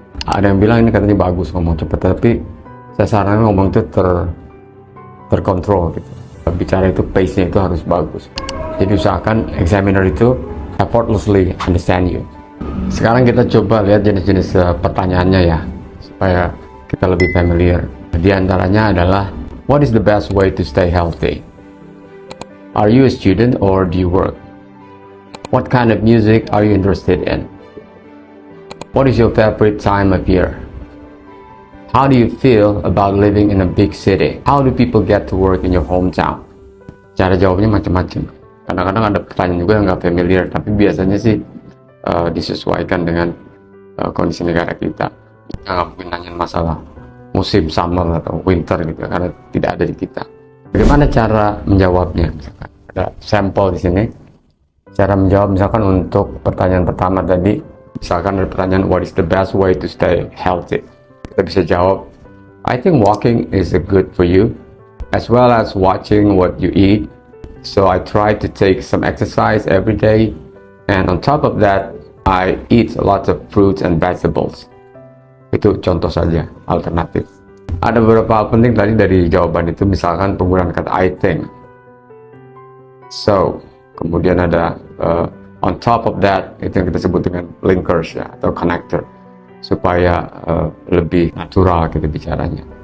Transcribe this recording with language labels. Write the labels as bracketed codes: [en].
[id] Ada yang bilang ini katanya bagus ngomong cepat, tapi saya sarankan ngomong itu terkontrol gitu. Bicara itu pace-nya itu harus bagus. Jadi usahakan examiner itu [en] effortlessly understand you. [id] Sekarang kita coba lihat jenis-jenis pertanyaannya ya, supaya kita lebih familiar. Di antaranya adalah, [en] what is the best way to stay healthy? Are you a student or do you work? What kind of music are you interested in? What is your favorite time of year? How do you feel about living in a big city? How do people get to work in your hometown? [id] Cara jawabnya macam-macam. Kadang-kadang ada pertanyaan juga yang nggak familiar, tapi biasanya sih disesuaikan dengan kondisi negara kita. Kita nggak mungkin nanya masalah musim summer atau winter gitu, karena tidak ada di kita. Bagaimana cara menjawabnya? Misalkan ada sampel di sini. Cara menjawab misalkan untuk pertanyaan pertama tadi, misalkan ada pertanyaan, [en] what is the best way to stay healthy? [id] Kita bisa jawab, [en] I think walking is good for you, as well as watching what you eat. So I try to take some exercise every day, and on top of that, I eat a lot of fruits and vegetables. [id] Itu contoh saja, alternatif. Ada beberapa hal penting tadi dari jawaban itu, misalkan penggunaan kata I think. So, kemudian ada on top of that, itu yang kita sebut dengan linkers ya, atau connector, supaya lebih natural kita bicaranya.